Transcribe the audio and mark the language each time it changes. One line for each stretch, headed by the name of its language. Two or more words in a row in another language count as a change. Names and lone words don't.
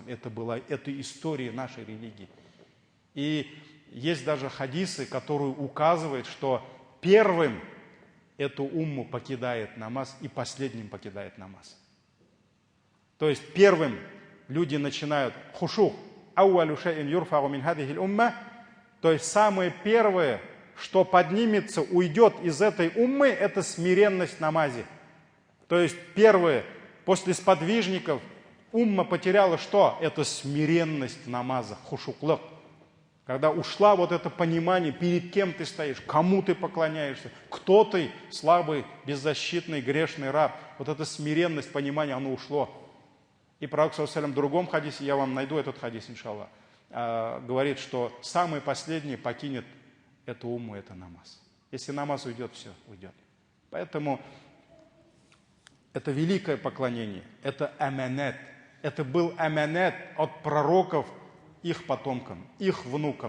Russian: Это история нашей религии. И есть даже хадисы, которые указывают, что первым эту умму покидает намаз и последним покидает намаз. То есть первым люди начинают хушух,
Arabic: أول شيء يرفع من هذه الأمة,
Russian: то есть самое первое, что поднимется, уйдет из этой уммы, это смиренность в намазе. То есть первое, после сподвижников умма потеряла что? Это смиренность в намазах, хушуклык. Когда ушла вот это понимание, перед кем ты стоишь, кому ты поклоняешься, кто ты, слабый, беззащитный, грешный раб. Вот эта смиренность, понимание, оно ушло. И пророк,
Arabic: صلى الله عليه وسلم,
Russian: в другом хадисе, я вам найду этот хадис, иншаллах, говорит, что самый последний покинет эту умму, это намаз. Если намаз уйдет, все, уйдет. Поэтому это великое поклонение, это аманат. Это был аманат от пророков их потомкам, их внукам.